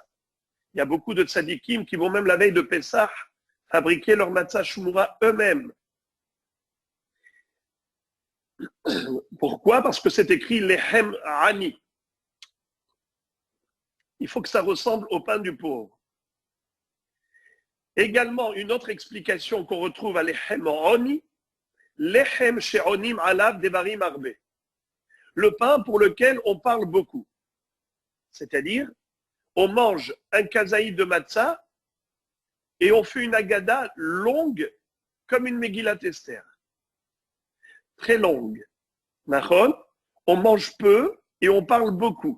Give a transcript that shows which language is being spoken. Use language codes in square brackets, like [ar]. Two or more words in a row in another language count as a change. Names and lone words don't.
[fr] Il y a beaucoup de tzadikim qui vont même la veille de Pessah fabriquer leur [he] מצה שמורה [fr] eux-mêmes. Pourquoi? Parce que c'est écrit [he] לחם עוני. [fr] Il faut que ça ressemble au pain du pauvre. Également, une autre explication qu'on retrouve à [he] לחם עוני, לחם שעונים עליו דברים הרבה. [fr] Le pain pour lequel on parle beaucoup. C'est-à-dire, on mange un kazaï de matzah et on fait une agada longue comme une Megillat Esther. Très longue. On mange peu et on parle beaucoup.